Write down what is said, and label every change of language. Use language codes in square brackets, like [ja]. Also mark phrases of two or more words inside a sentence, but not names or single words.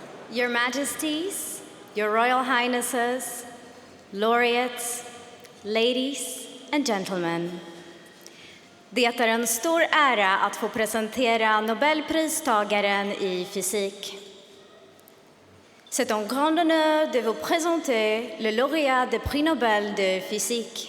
[en] Your Majesties, Your Royal Highnesses, laureates, ladies and gentlemen. [sv] Det är en stor ära att få presentera Nobelpristagaren i fysik. [fr] C'est un grand honneur de vous présenter le lauréat du prix Nobel de physique.